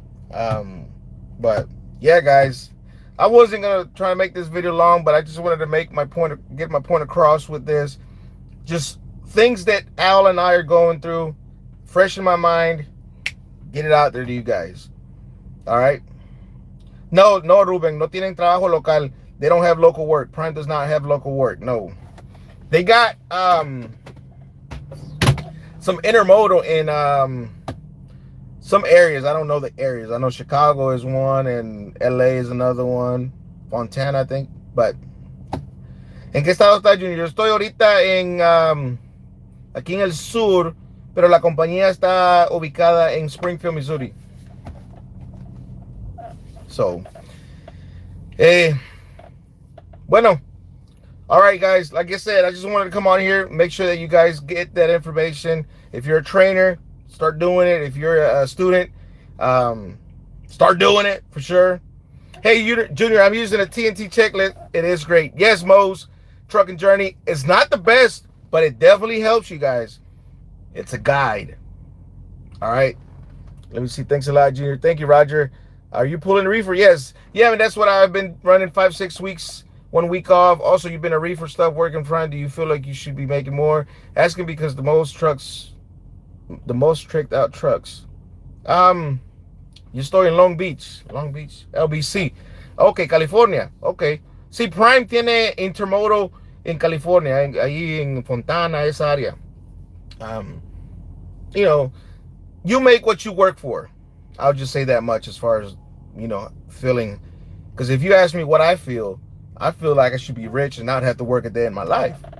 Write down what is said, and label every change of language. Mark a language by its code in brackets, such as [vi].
[en] But yeah, guys, I wasn't gonna try to make this video long, but I just wanted to make my point, get my point across with this. Just things that Al and I are going through, fresh in my mind, get it out there to you guys. All right. [es] No, Ruben, no tienen trabajo local. [en] They don't have local work. Prime does not have local work. No, they got some intermodal in some areas. I don't know the areas. I know Chicago is one and LA is another one. Fontana, I think. [es] But ¿en qué estado está, Junior? Yo estoy ahorita en aquí en el sur, pero la compañía está ubicada en Springfield, Missouri. [en] So, bueno. All right, guys. Like I said, I just wanted to come on here, make sure that you guys get that information. If you're a trainer, start doing it. If you're a student, start doing it for sure. Hey, Junior, I'm using a TNT checklist. It is great. Yes, Mo's Trucking Journey is not the best, but it definitely helps you guys. It's a guide. All right. Let me see. Thanks a lot, Junior. Thank you, Roger. Are you pulling a reefer? Yes. Yeah, I mean, that's what I've been running 5-6 weeks, 1 week off. Also, you've been a reefer stuff working front. Do you feel like you should be making more? Asking because the most tricked out trucks. You estoy en Long Beach, LBC. Okay, California. Okay. [es] Sí, Prime tiene intermodal en California, ahí en Fontana, esa área. [en] You make what you work for. I'll just say that much as far as, feeling. Because if you ask me what I feel like I should be rich and not have to work a day in my life.